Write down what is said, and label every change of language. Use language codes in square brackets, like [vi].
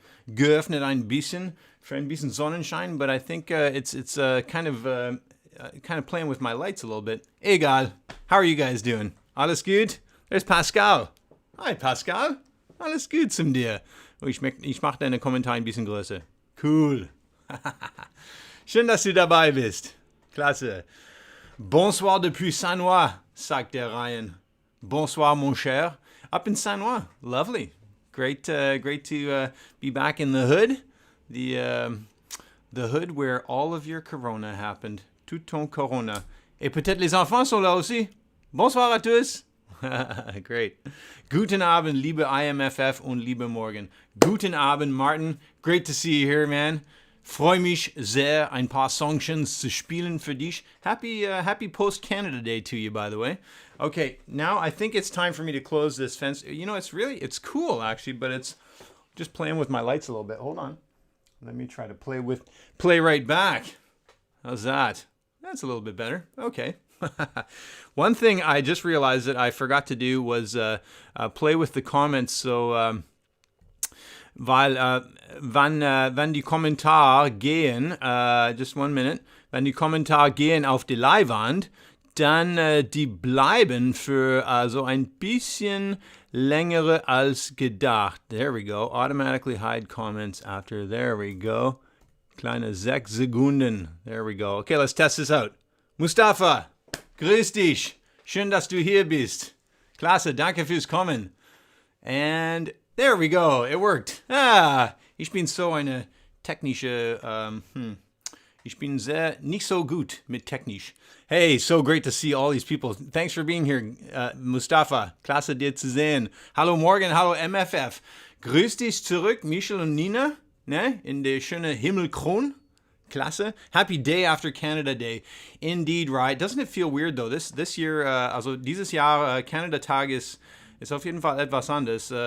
[de] Geöffnet ein bisschen für ein bisschen Sonnenschein, [en] but I think it's kind of playing with my lights a little bit. [de] Egal. [en] How are you guys doing? [de] Alles gut? [en] There's Pascal. Hi Pascal. [de] Alles gut zum dir. Oh, ich mache deine Kommentare ein bisschen größer. Cool. Schön, dass du dabei bist. Klasse. [fr] Bonsoir depuis Saint-Ouen, [de] sagt der [fr] Ryan. Bonsoir, mon cher. [en] Up in [fr] Saint-Ouen. [en] Lovely. Great to be back in the hood. The hood where all of your corona happened. [fr] Tout ton corona. Et peut-être les enfants sont là aussi. Bonsoir à tous. [en] Great. [de] Guten Abend, liebe IMFF und liebe Morgan. Guten Abend, Martin. [en] Great to see you here, man. [de] Freue mich sehr, ein paar Songtions zu spielen für dich. [en] Happy post-Canada Day to you, by the way. Okay, now I think it's time for me to close this fence. You know, it's cool, actually, but it's just playing with my lights a little bit. Hold on. Let me try to play right back. How's that? That's a little bit better. Okay. One thing I just realized that I forgot to do was play with the comments. [de] So, weil wenn die Kommentare gehen, [en] just 1 minute, [de] wenn die Kommentare gehen auf die Leinwand, dann die bleiben für so ein bisschen längere als gedacht. [en] There we go. Automatically hide comments after. There we go. [de] Kleine 6 Sekunden. [en] There we go. Okay, let's test this out. Mustafa. [de] Grüß dich. Schön, dass du hier bist. Klasse, danke fürs Kommen. [en] And there we go. It worked. [de] Ich bin so eine technische, ich bin nicht so gut mit technisch. [en] Hey, so great to see all these people. Thanks for being here, Mustafa. [de] Klasse, dir zu sehen. Hallo Morgan, hallo MFF. Grüß dich zurück, Michel und Nina, ne, in der schönen Himmelkron. Klasse. [en] Happy day after Canada Day. Indeed, right? Doesn't it feel weird though? This year, [de] also dieses Jahr, Canada-Tag ist auf jeden Fall etwas anders.